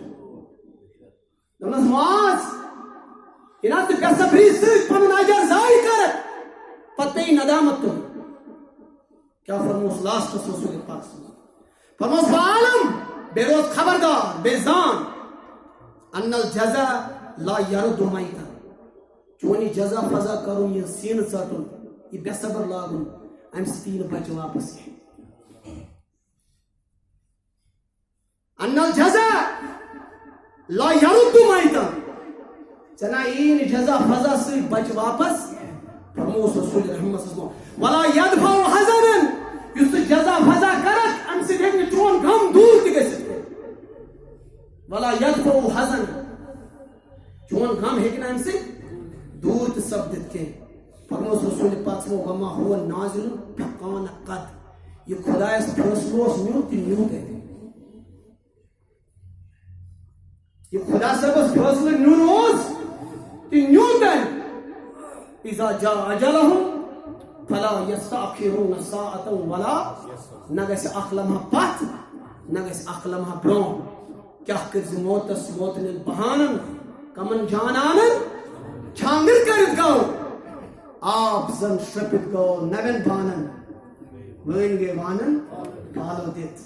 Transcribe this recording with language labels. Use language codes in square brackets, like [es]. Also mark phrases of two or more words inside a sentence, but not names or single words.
[ks] دوٚپنس معاذ ییٚلہِ حظ ژٕ بے صبری سۭتۍ پنُن اجر ضایع کرکھ پتہٕ پیٚیہِ ندامت تُلٕنۍ. کیٛاہ فرمووُس لاسٹس رسول پاک فرمووُس فعلم بیٚیہِ روز خبردار بیٚیہِ زان [ar] ان الجزا لا يرد میتا. [ks] چون یہِ جزا فضا کرُن یہِ سیٖنہٕ ژٹُن یہِ بے صبر لاگُن امہِ سۭتۍ یی نہٕ بچہِ واپس کینٛہہ. [ar] ان الجزا لا يرد میتا [ks] ژےٚ نہ یی نہٕ جزا فضا سۭتۍ بچہِ واپس. فرمووُس رسول رحمت [ar] صلی اللہ علیہ وسلم ولا يدفع حزنا [ks] یُس ژٕ جزا فضا کرکھ امہِ سۭتۍ ہیٚکہِ نہٕ چون غم دوٗر تہِ گٔژھِتھ. [ar] ولا يدفع حزنا [ks] چون غم ہیٚکہِ نہٕ امہِ سۭتۍ دوٗر تہِ سپدِتھ کینٛہہ. فرمووُس رسول پاک [ar] صلی اللہ علیہ وسلم وما هو نازل فکان قد. [ks] یہِ خۄدایس فٲصلہٕ اوس نیُن تہِ نیوٗ تٔمۍ. یہِ خۄدا صٲبس فٲصلہٕ نیُن اوس تہِ نیوٗ تٔمۍ. [ar] اذا جاء اجلهم فلا يستأخرون ساعة ولا [ks] نہ گژھِ اکھ لمحہ پتھ نہ گژھِ اکھ لمحہ برونٛہہ. کیٛاہ کٔرۍ زِ موتس ووتنٮ۪ن بہانن کمن جانانن چھانگٕر کٔرِتھ گوٚو آب زن شرٛپِتھ گوٚو نوٮ۪ن بانن وٲنۍ گٔے وانن کالہٕ دِتھ.